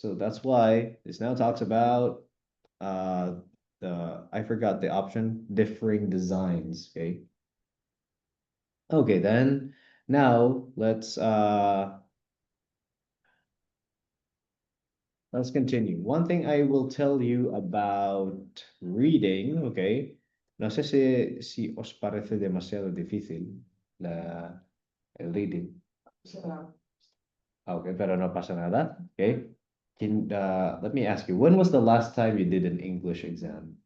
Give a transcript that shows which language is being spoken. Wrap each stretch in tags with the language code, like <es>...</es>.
<en>So that's why this now talks about I forgot the option, differing designs. Okay. Okay, then now let's continue. One thing I will tell you about reading, okay.</en> <es>No sé si os parece demasiado difícil el reading. Okay, pero no pasa nada. Okay.</es> <en>Let me ask you, when was the last time you did an English exam?</en>